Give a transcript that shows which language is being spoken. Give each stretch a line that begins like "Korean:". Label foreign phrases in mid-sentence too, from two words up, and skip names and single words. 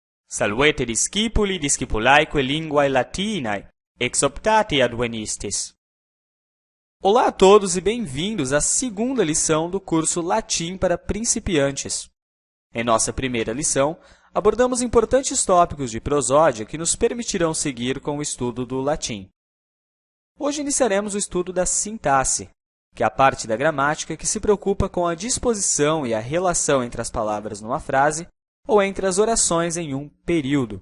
Latin: Salvete discipuli discipulaeque linguae latinae, ex optate advenistis.
Portuguese: Olá a todos e bem-vindos à segunda lição do curso Latim para Principiantes. Em nossa primeira lição, abordamos importantes tópicos de prosódia que nos permitirão seguir com o estudo do latim. Hoje iniciaremos o estudo da sintaxe, que é a parte da gramática que se preocupa com a disposição e a relação entre as palavras numa frase ou entre as orações em um período.